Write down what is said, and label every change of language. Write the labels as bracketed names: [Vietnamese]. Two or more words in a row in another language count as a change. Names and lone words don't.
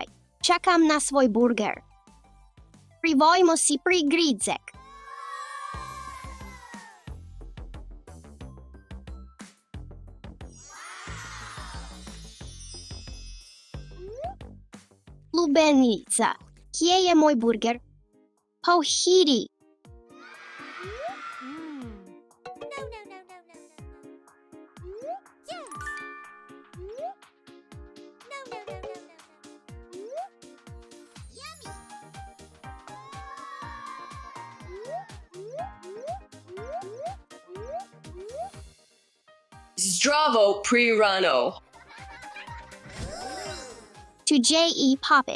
[Slovenian] Čakam na svoj burger. Privojmo si prigrizek. Lubenica, kje je moj burger? Pohidi. [English] No, no, no, no, no, no. Yes. No, no, no, no, no, no. Yummy. [Slovenian] Zdravo pri rano. To J.E. Poppet.